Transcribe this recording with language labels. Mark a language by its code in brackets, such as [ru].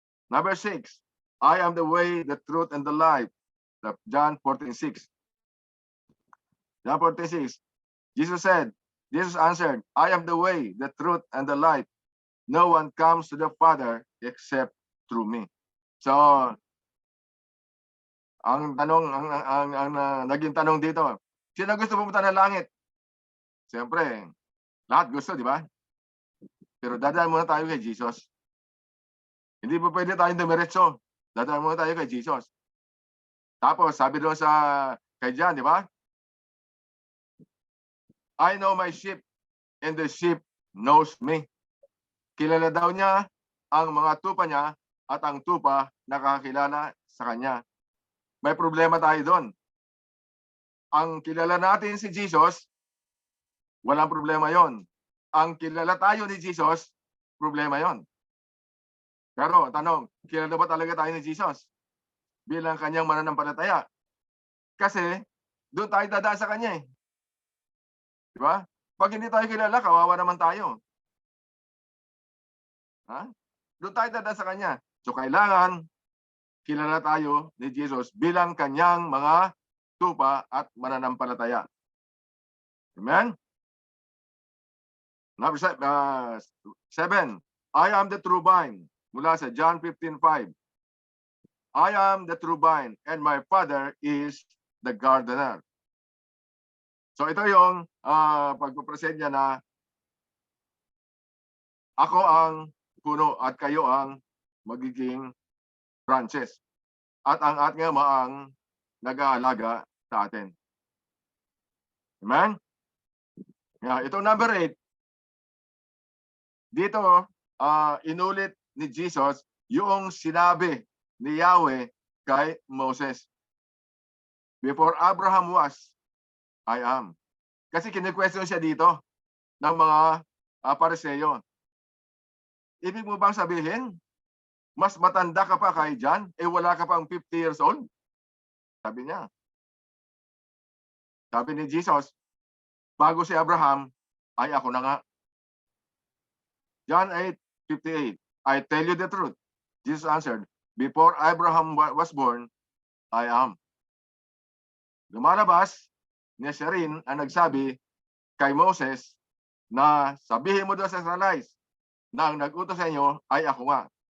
[en] Number 6, I am the way, the truth, and the life. John 14:6. John 14:6. Jesus answered, I am the way, the truth, and the life. No one comes to the Father except through me. [tl] So, ang tanong, ang naging tanong dito, sino gusto pumunta ng langit? Siyempre, lahat gusto, di ba? Pero dadaan muna tayo kay Jesus. Hindi pa pwede tayong dumiretso. Dadaan muna tayo kay Jesus. Tapos, sabi doon kay John, di ba? [en] I know my sheep, and the sheep knows me. [tl] Kilala daw niya ang mga tupa niya, at ang tupa nakakilala sa kanya. May problema tayo doon. Ang kilala natin si Jesus, walang problema yon. Ang kilala tayo ni Jesus, problema yon. Pero tanong, kilala ba talaga tayo ni Jesus bilang kanyang mananampalataya? Kasi doon tayo dadaan sa kanya eh. Di ba? Pag hindi tayo kilala, kawawa naman tayo. Ha? Doon tayo dadaan sa kanya. So kailangan kilala tayo ni Jesus bilang kanyang mga tupa at mananampalataya. Amen? [en] Number 7, I am the true vine. [tl] Mula sa John 15:5. [en] I am the true vine, and my Father is the gardener. [tl] So ito yung pagpapresent niya na ako ang puno at kayo ang magiging branches. At ang ating Ama ang nag-aalaga sa atin. Amen? Yeah, ito number 8. Dito, inulit ni Jesus yung sinabi ni Yahweh kay Moses. [en] Before Abraham was, I am. [tl] Kasi kini-question siya dito ng mga Pariseyo. Ibig mo bang sabihin, mas matanda ka pa kay John, wala ka pang 50 years old? Sabi niya. Sabi ni Jesus, bago si Abraham, ay ako na nga. [en] John 8:58, I tell you the truth. Jesus answered, before Abraham was born, I am. [tl] Lumalabas, niya siya rin ang nagsabi kay Moses na sabihin mo doon sa Israelites na ang nag-utos sa inyo ay ako nga.